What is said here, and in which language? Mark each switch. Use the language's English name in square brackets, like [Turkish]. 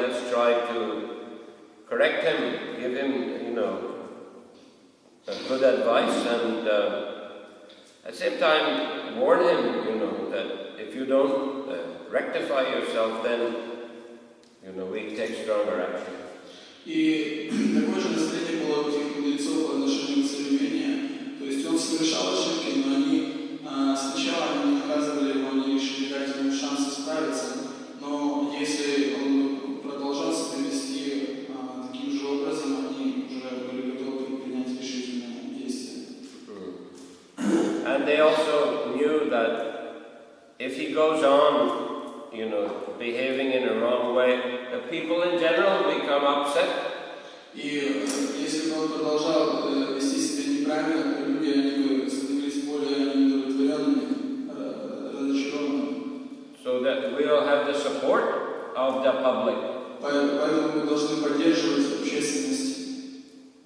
[English] give him, good advice, and at the same time warn him, that if you don't rectify yourself, then, we take stronger action. [Russian] И такое же настроение было у этих мудрецов по отношению к современию. То есть он совершал ошибки, но они сначала не наказывали его, они решили дать ему шанс исправиться. Но если он продолжал себя вести таким же образом, они уже были готовы принять решительные действия. [English] And they also knew that if he goes on, behaving in a wrong way, the people in general become upset. [Russian] И если бы он продолжал вести себя неправильно, то люди, они бы становились более неудовлетворенными, разочарованными. [English] So that we'll have the support of the public. [Russian] Поэтому мы должны поддерживать общественность.